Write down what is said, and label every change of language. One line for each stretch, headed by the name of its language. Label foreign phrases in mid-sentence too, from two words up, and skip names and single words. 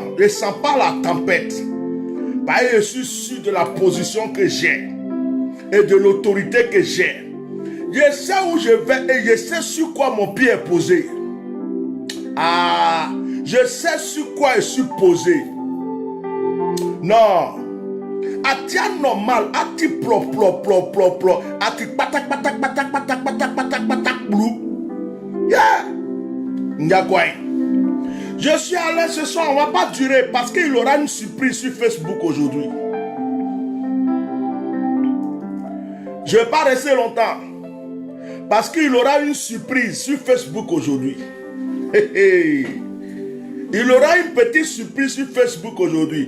French: Je ne sens pas la tempête. Parce que je suis sûr de la position que j'ai. Et de l'autorité que j'ai. Je sais où je vais et je sais sur quoi mon pied est posé. Ah, je sais sur quoi je suis posé. Non. Ati anormal, ati plop plop plop plop plop, ati patak patak patak patak patak patak patak blou. Yeah. Ndiakwai. Je suis à l'aise ce soir, on ne va pas durer parce qu'il aura une surprise sur Facebook aujourd'hui. Je ne vais pas rester longtemps. Parce qu'il aura une surprise sur Facebook aujourd'hui. Il aura une petite surprise sur Facebook aujourd'hui.